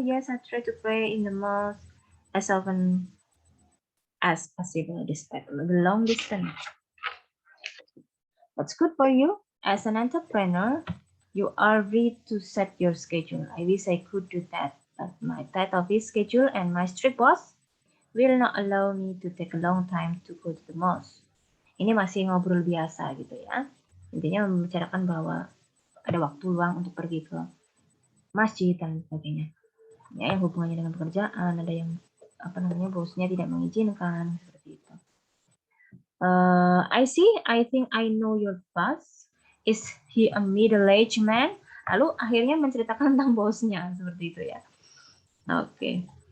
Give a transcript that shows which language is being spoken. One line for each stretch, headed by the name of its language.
English: Yes, I try to pray in the mosque as often as possible despite the long distance. What's good for you? As an entrepreneur, you are free to set your schedule. I wish I could do that, but my tight office schedule and my strict boss will not allow me to take a long time to go to the mosque.
Indonesian: Ini masih ngobrol biasa gitu ya. Intinya membicarakan bahwa ada waktu luang untuk pergi ke masjid dan sebagainya. Ya, yang hubungannya dengan pekerjaan, ada yang bosnya tidak mengizinkan seperti itu.
English: I see, I think I know your boss. Is he a middle-aged man?
Indonesian: Lalu akhirnya menceritakan tentang bosnya seperti itu ya. Oke.